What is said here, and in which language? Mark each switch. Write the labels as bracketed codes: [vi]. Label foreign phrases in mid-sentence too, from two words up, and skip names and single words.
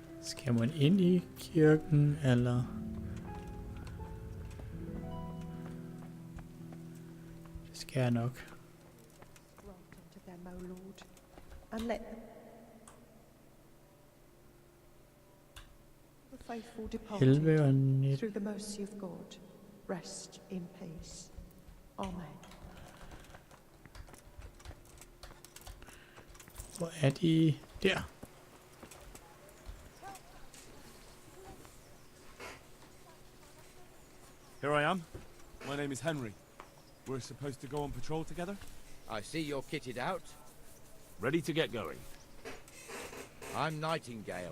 [da] Skal man ind i kirken, eller? Det skal jeg nok. [en] Grant unto them, O Lord, and let them, the faithful [da] 11 og [en] departed, 19. through the mercy of God, rest in peace. Amen. [da] Hvor er de? Der. [en] Here I am. My name is Henry. We're supposed to go on patrol together? I see you're kitted out. Ready to get going. I'm Nightingale.